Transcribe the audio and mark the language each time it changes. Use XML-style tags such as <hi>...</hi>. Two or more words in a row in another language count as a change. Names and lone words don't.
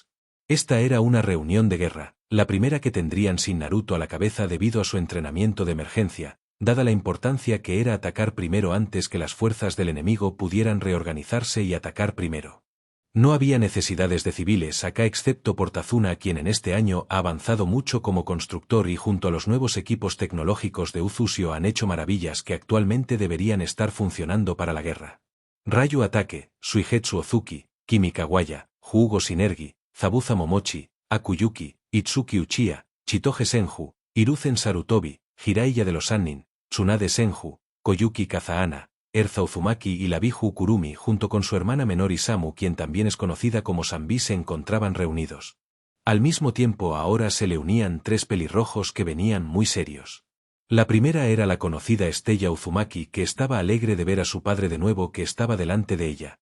<es>Esta era una reunión de guerra, la primera que tendrían sin Naruto a la cabeza debido a su entrenamiento de emergencia, dada la importancia que era atacar primero antes que las fuerzas del enemigo pudieran reorganizarse y atacar primero. No había necesidades de civiles acá excepto por Tazuna, quien en este año ha avanzado mucho como constructor y junto a los nuevos equipos tecnológicos de Uzushio han hecho maravillas que actualmente deberían estar funcionando para la guerra. Rayo Ataque, Suigetsu Ozuki, Kimi Kawaya, Jugo Shinergi, Zabuza Momochi, Akuyuki, Itsuki Uchiha, Chitoge Senju, Hiruzen Sarutobi, Jiraiya de los Sannin, Tsunade Senju, Koyuki Kazahana, Erza Uzumaki y la Biju Kurumi junto con su hermana menor Isamu, quien también es conocida como Sanbi, se encontraban reunidos. Al mismo tiempo ahora se le unían 3 pelirrojos que venían muy serios. La primera era la conocida Estella Uzumaki, que estaba alegre de ver a su padre de nuevo que estaba delante de ella.</es>